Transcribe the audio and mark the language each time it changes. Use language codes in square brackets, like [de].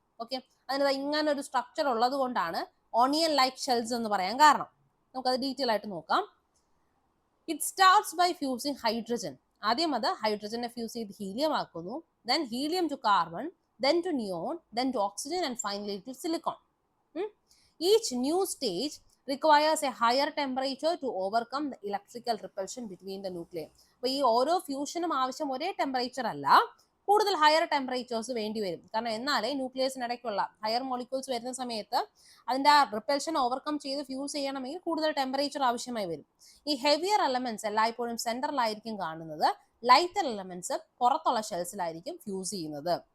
[ml] Okay, അതിന് ഇങ്ങനെ ഒരു സ്ട്രക്ചർ ഉള്ളത് കൊണ്ടാണ് ഒണിയൻ ലൈക്ക് ഷെൽസ് എന്ന് പറയാൻ കാരണം. നമുക്കത് ഡീറ്റെയിൽ ആയിട്ട് നോക്കാം. [en] It starts by fusing hydrogen. [ml] ആദ്യം അത് ഹൈഡ്രജനെ ഫ്യൂസ് ചെയ്ത് ഹീലിയം ആക്കുന്നു, then helium two carbon, [en] then to neon, then to oxygen, and finally to silicon. Each new stage requires a higher temperature to overcome the electrical repulsion between the nuclei. [ml] അപ്പോൾ ഈ ഓരോ ഫ്യൂഷനും ആവശ്യം ഒരേ temperature അല്ല, കൂടുതൽ higher temperatures വേണ്ടി വരും. കാരണം എന്നാലേ ന്യൂക്ലിയസിനിടയ്ക്കുള്ള ഹയർ മോളിക്യൂൾസ് വരുന്ന സമയത്ത് അതിന്റെ ആ റിപ്പൽഷൻ ഓവർകം ചെയ്ത് ഫ്യൂസ് ചെയ്യണമെങ്കിൽ കൂടുതൽ ടെമ്പറേച്ചർ ആവശ്യമായി വരും. ഈ ഹെവിയർ എലമെന്റ്സ് എല്ലായ്പ്പോഴും സെന്ററിലായിരിക്കും കാണുന്നത്, ലൈറ്റർ എലമെന്റ്സ് പുറത്തുള്ള ഷെൽസിലായിരിക്കും ഫ്യൂസ് ചെയ്യുന്നത്.